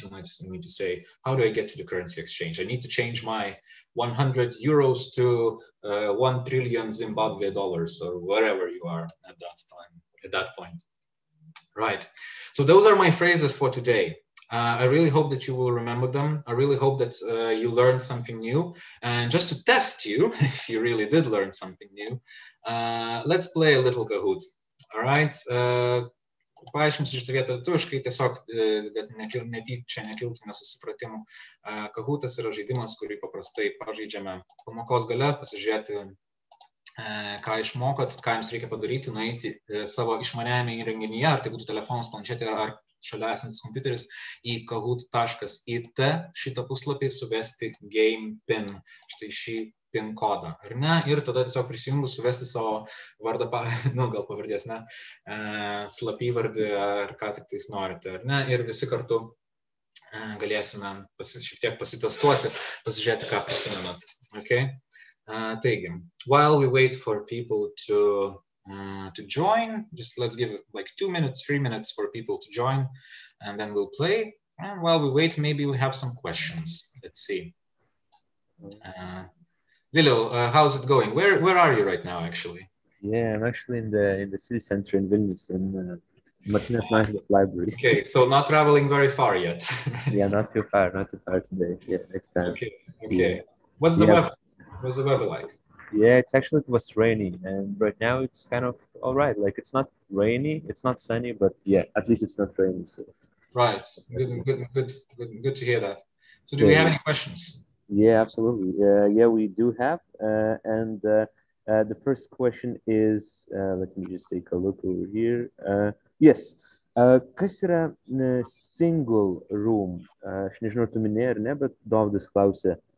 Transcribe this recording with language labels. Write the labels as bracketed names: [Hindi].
[English] You might need to say, how do I get to the currency exchange? I need to change my 100 euros to 1 trillion Zimbabwe dollars, or wherever you are at that point. Right. So those are my phrases for today. I really hope that you will remember them. I really hope that you learned something new. And just to test you, if you really did learn something new, let's play a little Kahoot. All right. [Lithuanian] Paaiškinsiu šitą vietą lietuviškai, tiesiog, kad netyčia nekiltų nesusipratimų. Kahootas yra žaidimas, kurį paprastai pažaidžiame pamokos gale, pasižiūrėti, ką išmokot, ką jums reikia padaryti, nueiti savo išmaniajame įrenginyje, ar tai būtų telefonas, planšetė, ar šalia esantis kompiuteris, į kahoot.it šitą puslapį suvesti game pin, štai šį pin kodą, ar ne? Ir tada tiesiog prisijungus suvesti savo vardą, gal pavardės, ne? Slapyvardį, ar ką tik tais norite, ar ne? Ir visi kartu galėsime šiek tiek pasitestuoti, pasižiūrėti, ką prisimenat. [English] Okay? [Lithuanian] Taigi, [English] while we wait for people to join, just let's give it like 2 minutes, 3 minutes for people to join, and then we'll play. And while we wait, maybe we have some questions. Let's see. Viliau, how's it going? Where are you right now, actually? Yeah, I'm actually in the city center in Vilnius, in Martinez Library. Okay, so not traveling very far yet. Yeah, not too far today. Yeah, next time. Okay. Yeah. What's the weather like? Yeah, it was rainy, and right now it's kind of all right. Like it's not rainy, it's not sunny, but yeah, at least it's not rainy. So. Right. Good to hear that. So, do we have any questions? Yeah, absolutely. Yeah, we do have. And the first question is, let me just take a look over here. Yes. [Lithuanian] Kas yra [English] single room? [Lithuanian] Aš nežinau, tu minėjai ar ne, bet Dovydas klausė.